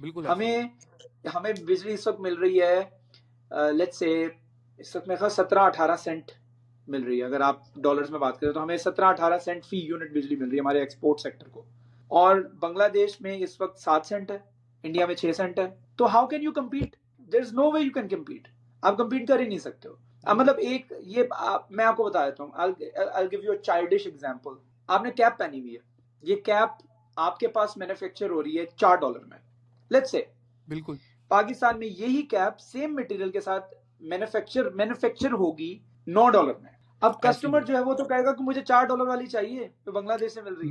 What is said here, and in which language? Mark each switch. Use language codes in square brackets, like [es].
[ur] بالکل ایسے ہی ہے ہمیں بجلی اس وقت مل رہی ہے، [en] let's say [ur] اس وقت میرے خیال 17-18 سینٹ مل رہی ہے. اگر آپ ڈالرز میں بات کریں تو ہمیں 17-18 سینٹ فی یونٹ بجلی مل رہی ہے ہمارے ایکسپورٹ سیکٹر کو. اور بنگلہ دیش میں اس وقت 7 سینٹ ہے، انڈیا میں 6 سینٹ ہے. [en] تو how can you compete? There is no way you can compete. [ur] آپ کمپیٹ کر ہی نہیں سکتے ہو. مطلب ایک یہ میں آپ کو بتا دیتا ہوں. [en] I'll give you a childish example. [ur] آپ نے کیپ پہنی ہوئی ہے، یہ کیپ آپ کے پاس مینوفیکچر ہو رہی ہے $4 میں. [en] let's say [ur] بالکل پاکستان میں یہی کیپ سیم مٹیریل کے ساتھ مینوفیکچر ہوگی $9 میں. اب ایسے ہی کسٹمر ہے. جو ہے وہ تو کہے گا کہ مجھے $4 والی چاہیے جو بنگلہ دیش سے مل رہی ہے،